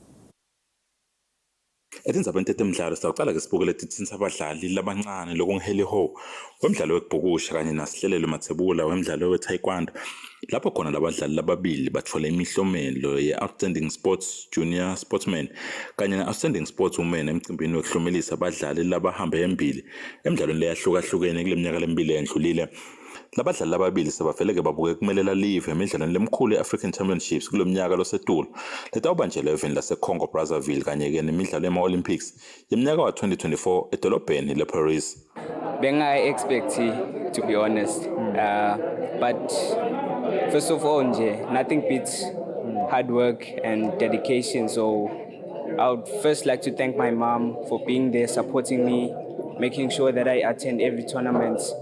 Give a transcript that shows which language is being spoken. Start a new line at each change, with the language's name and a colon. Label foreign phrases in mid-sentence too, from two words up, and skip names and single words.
Swati: Etindzabeni tetemidlalo sitawucala ke sibuke letitsinza abadlali labancane lokungiheli ho wemidlalo wekubhukusha kanye nasihlelelo mathebula wemidlalo we-taekwondo lapho khona labadlali lababili bathola imihlomelo ye-
English: outstanding sports junior sportsman
Swati: kanye na-
English: outstanding sportswoman
Swati: emcimbini wekuhlomelisa abadlali labahambe embili emidlalweni leyahlukahlukene kule minyaka lemibili endlulile. Labadlali lababili sebavele ke babuke kumelela live emidlalweni lemkhulu ye-African Championships kulo mnyaka losetulu letawubanjelwa eveni lase-Congo Brazzaville kanye ke nemidlalo yema-Olympics yemnyaka wa 2024 edolobheni le-Paris.
English: Bengayi-expect to be honest, but first of all nothing beats hard work and dedication, so I would first like to thank my mom for being there, supporting me, making sure that I attend every tournament.